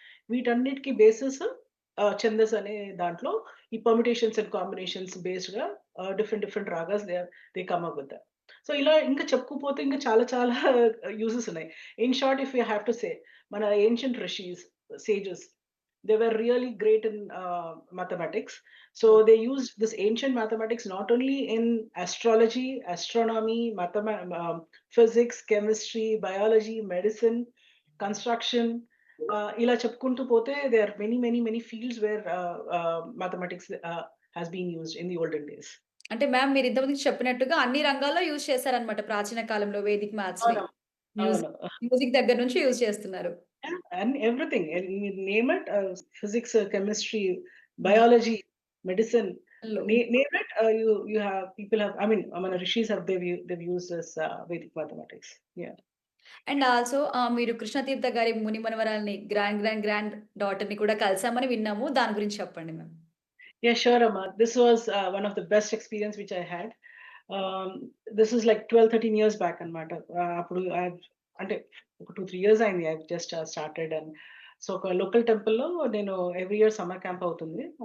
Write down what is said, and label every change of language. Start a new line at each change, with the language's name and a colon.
Telugu: వీటన్నిటికి బేసిస్ ఛందస్ అనే దాంట్లో ఈ
English: permutations and combinations
Telugu: బేస్డ్‌గా different different ragas
English: They come up with that.
Telugu: So ఇలా ఇంకా చెప్పుకుపోతే ఇంకా చాలా చాలా యూజెస్ ఉన్నాయి.
English: in short if you have to say
Telugu: మన ancient rishis, sages
English: they were really great in mathematics. So they used this ancient mathematics not only in astrology, astronomy, physics, chemistry, biology, medicine, construction.
Telugu: ఇలా చెప్పుకుంటూ పోతే
English: there are many fields where mathematics has been used in the olden days.
Telugu: అంటే ma'am మీరు ఇంతకుముందు చెప్పినట్టుగా అన్ని రంగాల్లో use చేశారన్నమాట ప్రాచీన కాలంలో వేదిక్ మ్యాథ్స్‌ని. అవును. అవును. మ్యూజిక్ మ్యూజిక్ దగ్గర నుంచి యూజ్ చేస్తున్నారు.
English: Yeah, and everything. And you name it, physics, chemistry, hmm. biology, medicine,
Telugu: లో
English: name it. You have people have. I mean, rishis have they've used this Vedic mathematics. Yeah.
Telugu: And also మీరు కృష్ణతీర్థ గారి ముని మనవరాల్ని grand డాటర్‌ని కూడా కలిసామని విన్నాము. దాని గురించి చెప్పండి ma'am?
English: Yeah, sure, Amma. This was one of the best experience which I had. This is like 12, 13 years back అన్నమాట.
Telugu: అప్పుడు అంటే ఒక 2, 3 ఇయర్స్ అయింది.
English: I just started
Telugu: and so ఒక లోకల్ టెంపుల్‌లో నేను ఎవ్రీ ఇయర్ సమ్మర్ క్యాంప్ అవుతుంది.